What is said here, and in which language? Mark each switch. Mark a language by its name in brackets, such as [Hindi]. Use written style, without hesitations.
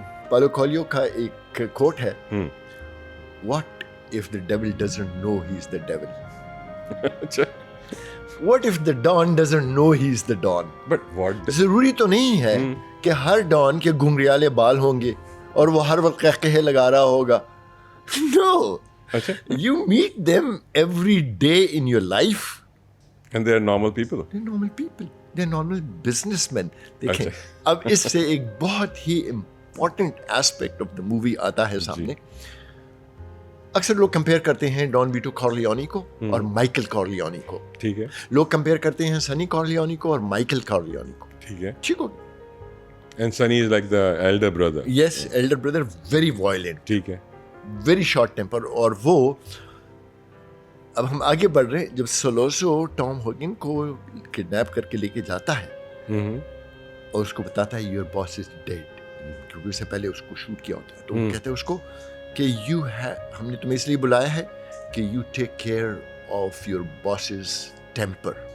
[English] Paulo Coelho [Urdu] کا ایک کوٹ ہے, [English] What if the devil doesn't know he's the devil? What if the Don doesn't know he's the Don? But what? [Urdu] ضروری تو نہیں ہے کہ ہر ڈان کے گھنگریالے بال ہوں گے اور وہ ہر وقت قہقہے لگا رہا ہوگا. [English] No. You meet them every day in your life. And they're normal people. They're normal people. They're normal businessmen. [Urdu] دیکھیں, اب اس سے ایک بہت ہی [English] important aspect of the movie [Urdu] آتا ہے سامنے. اکثر لوگ کمپیئر کرتے ہیں ڈان ویٹو کارلیونی کو اور مائیکل کارلیونی کو. ٹھیک ہے. لوگ کمپیئر کرتے ہیں سنی کارلیونی کو اور مائیکل کارلیونی کو. ٹھیک ہے. ٹھیک ہو. [English] And Sunny is like the elder brother. Yes, elder brother, very violent. [Urdu] ٹھیک ہے. [English] Very short temper. [Urdu] اور وہ اب ہم آگے بڑھ رہے ہیں, جب سولوسو ٹام ہوگن کو کڈنیپ کر کے لے کے جاتا ہے اور اس کو بتاتا ہے [English] your boss is dead, [Urdu] کیونکہ اس سے پہلے اس کو شوٹ کیا ہوتا ہے, تو وہ کہتے ہیں اس کو کہ ہم نے تمہیں اس لیے بلایا ہے کہ [English] You take care of your boss's temper.